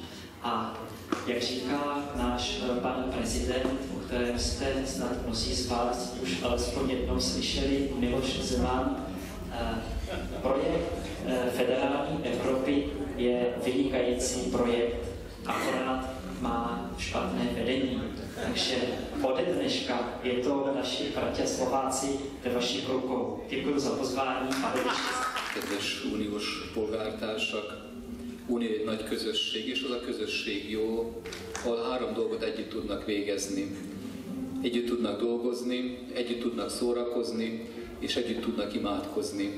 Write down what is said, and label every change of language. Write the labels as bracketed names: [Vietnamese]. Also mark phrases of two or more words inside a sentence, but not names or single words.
[Czech] A jak říká náš pan prezident, o kterém jste snad mnozí z vás už alespoň jednou slyšeli, Miloš Zeman, projekt federální Evropy je vynikající projekt, akorát má špatné vedení. Takže ode dneška je to naši bratě Slováci ve vašich rukou. Děkuji za pozvání a [Hungarian] Kedves uniós polgártársak, Unió egy nagy közösség, és az a közösség jó, ahol három dolgot együtt tudnak végezni. Együtt tudnak dolgozni, együtt tudnak szórakozni, és együtt tudnak imádkozni.